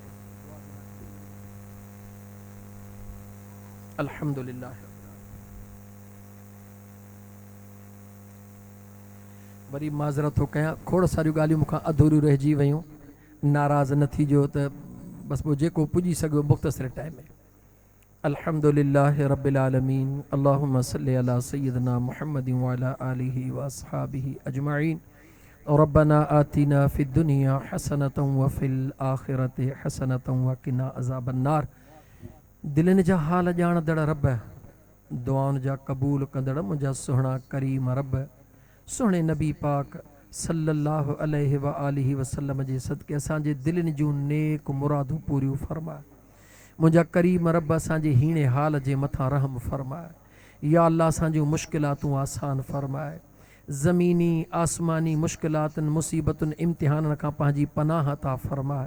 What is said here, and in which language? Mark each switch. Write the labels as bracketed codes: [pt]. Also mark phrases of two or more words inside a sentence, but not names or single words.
[ar] الحمد لله. [sd] वरी माज़रत थो कयां, खोड़ सारियूं ॻाल्हियूं मूंखां अधूरियूं रहिजी वियूं, नाराज़ न थीजो त बसि पोइ जेको पुॼी सघियो मुख़्तसिर टाइम में। [ar] الحمد لله رب العالمين اللهم صل على سيدنا محمد وعلى آله وأصحابه أجمعين. ربنا آتنا في الدنيا حسنة وفي الآخرة حسنة وقنا عذاب النار. [sd] दिलनि जा हाल ॼाणदड़ रब, दुआउनि जा क़बूल कंदड़ मुंहिंजा सुहिणा करीम रब, सुहिणे नबी पाक [ar] صلى الله عليه وآله وسلم [sd] जे सदके असांजे दिलनि जूं नेक मुरादूं पूरियूं फरमाए। मुंहिंजा करीम रब असांजे हीणे हाल जे मथां रहम फरमाए। या अल्लाह असांजूं मुश्किलातूं आसान फरमाए। ज़मीनी आसमानी मुश्किलातुनि मुसीबतुनि इम्तिहाननि खां पंहिंजी पनाह अता फरमाए।